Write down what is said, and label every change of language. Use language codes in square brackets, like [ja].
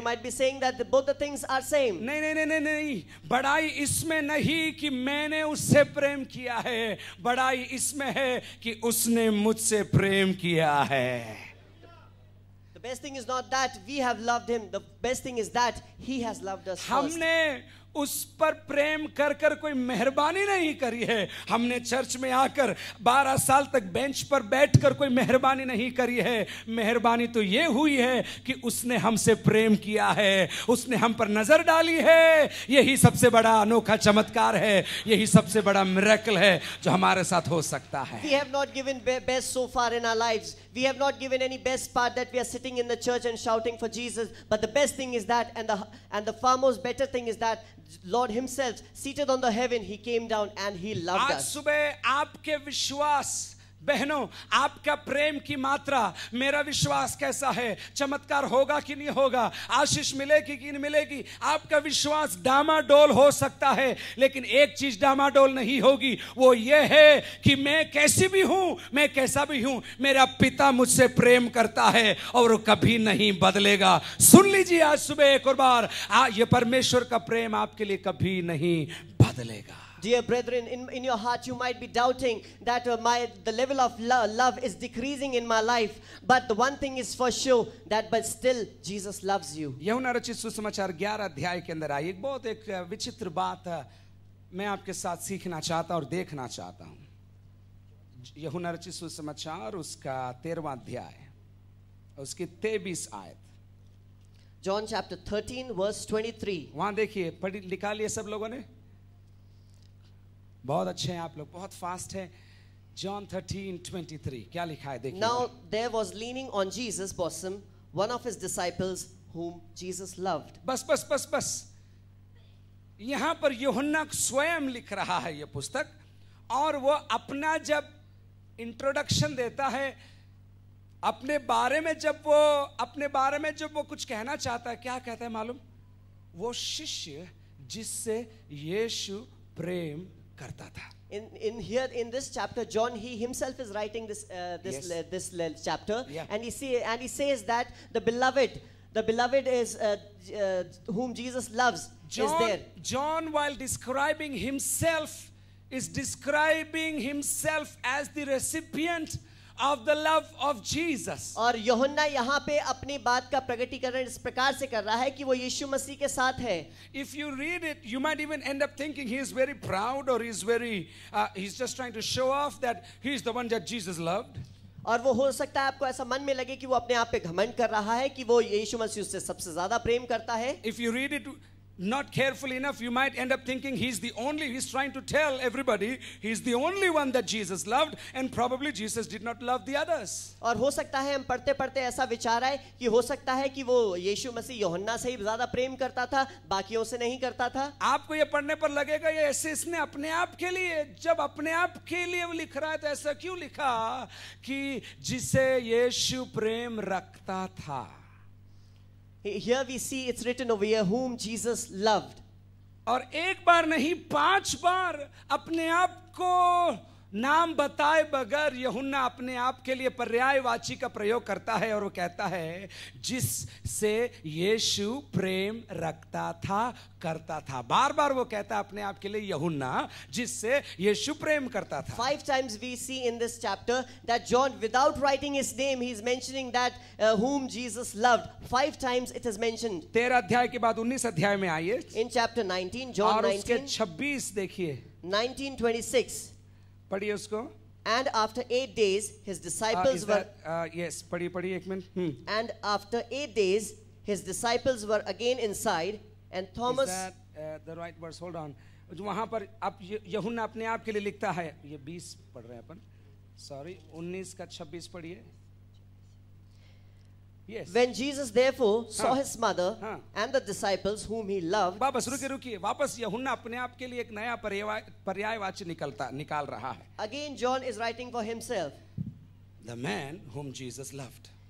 [en] You might be saying that both the things are same. [hi] नहीं नहीं नहीं नहीं, बड़ाई इसमें नहीं कि मैंने उससे प्रेम किया है, बड़ाई इसमें है कि उसने मुझसे प्रेम किया है। [en] The best thing is not that we have loved him, the best thing is that he has loved us first. [hi] हमने उस पर प्रेम कर कर कोई मेहरबानी नहीं करी है। हमने चर्च में आकर 12 साल तक बेंच पर बैठकर कोई मेहरबानी नहीं करी है। मेहरबानी तो ये हुई है कि उसने हमसे प्रेम किया है, उसने हम पर नजर डाली है। यही सबसे बड़ा अनोखा चमत्कार है, यही सबसे बड़ा मिरेकल है जो हमारे साथ हो सकता है। [en] We have not given best so far in our lives. We have not given any best part that we are sitting in the church and shouting for Jesus. But the best thing is that, and the far most better thing is that Lord himself, seated on the heaven, he came down and he loved us. [hi] आज सुबह आपके विश्वास, बहनों, आपका प्रेम की मात्रा, मेरा विश्वास कैसा है? चमत्कार होगा कि नहीं होगा? आशीष मिलेगी कि नहीं मिलेगी? आपका विश्वास डामाडोल हो सकता है, लेकिन एक चीज डामाडोल नहीं होगी, वो ये है कि मैं कैसी भी हूं, मैं कैसा भी हूं, मेरा पिता मुझसे प्रेम करता है और वो कभी नहीं बदलेगा। सुन लीजिए आज सुबह एक और बार, ये परमेश्वर का प्रेम आपके लिए कभी नहीं बदलेगा। [en] Dear brethren, in your heart you might be doubting that the level of love is decreasing in my life, but the one thing is for sure that but still Jesus loves you. [hi] यूहन्ना रचित सुसमाचार 11 अध्याय के अंदर आई एक विचित्र बात मैं आपके साथ सीखना चाहता और देखना चाहता हूं। यूहन्ना रचित सुसमाचार उसका 13वां अध्याय, उसकी 23 आयत। [en] John chapter 13 verse 23. [hi] वहां देखिए, पढ़ी लिखा लिए सब लोगों ने? बहुत अच्छे हैं आप लोग, बहुत फास्ट है। John 13:23 क्या लिखा है देखिए। [en] Now there was leaning on Jesus' bosom one of his disciples whom Jesus loved. [hi] बस यहां पर यूहन्ना स्वयं लिख रहा है ये पुस्तक, और वो अपना जब इंट्रोडक्शन देता है, अपने बारे में जब वो कुछ कहना चाहता है, क्या कहता है मालूम? वो शिष्य जिससे यीशु प्रेम करता था। [en] In this chapter, John he himself is writing this chapter, yeah. and he says that the beloved is whom Jesus loves is there. John, while describing himself, is describing himself as the recipient of the love of Jesus. [hi] और यूहन्ना यहाँ पे अपनी बात का प्रकटीकरण इस प्रकार से कर रहा है कि वो यीशु मसीह के साथ है। [en] If you read it, you might even end up thinking he is very proud, or he's just trying to show off that he is the one that Jesus loved. [hi] और वो हो सकता है आपको ऐसा मन में लगे कि वो अपने आप पे घमंड कर रहा है कि वो यीशु मसीह से सबसे ज्यादा प्रेम करता है। [en] If you read it, not careful enough, you might end up thinking he's trying to tell everybody he's the only one that Jesus loved, and probably Jesus did not love the others. [hi] और हो सकता है हम पढ़ते पढ़ते ऐसा विचार आए कि हो सकता है कि वो यीशु मसीह यूहन्ना से ही ज्यादा प्रेम करता था, बाकियों से नहीं करता था. आपको ये पढ़ने पर लगेगा ये ऐसे इसने अपने आप के लिए, जब अपने आप के लिए वो लिख रहा है तो ऐसा क्यों लिखा कि जिसे यीशु प्रेम रखता था. [en] Here we see it's written over here, whom Jesus loved. [hi] और एक बार नहीं 5 बार अपने आप को नाम बताए बगैर यूहन्ना अपने आप के लिए पर्यायवाची का प्रयोग करता है और वो कहता है जिससे यीशु प्रेम रखता था, करता था. बार बार वो कहता है अपने आप के लिए यूहन्ना जिससे यीशु प्रेम करता था. [en] 5 times we see in this chapter that John, without writing his name, he is mentioning that whom Jesus loved. 5 times it is mentioned. [hi] 13 अध्याय के बाद 19 अध्याय में आइए. [en] In chapter 19, John 19. [hi] और उसके 26 देखिए. 19:26. पढ़िए उसको. [en] And after 8 days, his disciples were. Yes, [hi] पढ़िए एक minute. [en] And after 8 days, his disciples were again inside, and Thomas. Is that the right verse? Hold on. [hi] वहाँ पर आप यूहन्ना अपने आप के लिए लिखता है. ये 20 पढ़ रहे हैं अपन. [en] Sorry, 19 का 26 पढ़िए. Yes. When Jesus therefore saw his mother and the disciples whom he loved. [hi] वापस रुकिए वापस यूहन्ना अपने आप के लिए एक नया पर्यायवाची निकाल रहा है. [en] Again John is writing for himself. The man whom Jesus loved.